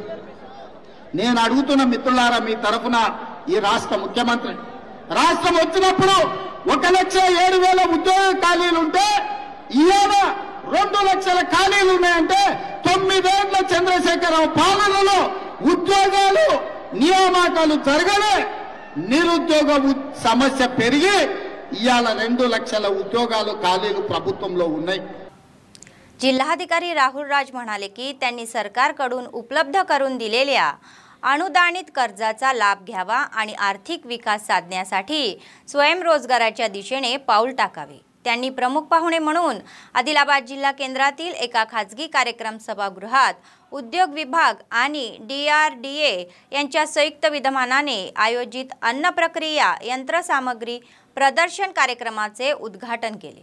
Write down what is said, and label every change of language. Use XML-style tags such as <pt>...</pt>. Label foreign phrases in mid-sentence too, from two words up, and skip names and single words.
<te>నేను అడుగుతున్న మిత్రులారా మీ తరఫున ఈ రాష్ట్ర ముఖ్యమంత్రి, రాష్ట్రం వచ్చినప్పుడు 1,07,000 ఉద్యోగ ఖాళీలు ఉంటే ఇవాళ 2 లక్షల ఖాళీలు ఉన్నాయంటే 9 ఏళ్ల చంద్రశేఖరరావు పాలనలో ఉద్యోగాలు నియామకాలు జరగలే, నిరుద్యోగ సమస్య పెరిగి ఇవాళ 2 లక్షల ఉద్యోగాలు ఖాళీలు ప్రభుత్వంలో ఉన్నాయి।</te> <mr>जिल्हाधिकारी राहुल राज म्हणाले की त्यांनी सरकारकडून उपलब्ध करून दिलेल्या अनुदानित कर्जाचा लाभ घ्यावा आणि आर्थिक विकास साधण्यासाठी स्वयंरोजगाराच्या दिशेने पाऊल टाकावे। त्यांनी प्रमुख पाहुणे म्हणून आदिलाबाद जिल्हा केंद्रातील एका खाजगी कार्यक्रम सभागृहात उद्योग विभाग आणि DRDA यांच्या संयुक्त विद्यमानाने आयोजित अन्न प्रक्रिया यंत्रसामग्री प्रदर्शन कार्यक्रमाचे उद्घाटन केले।</mr>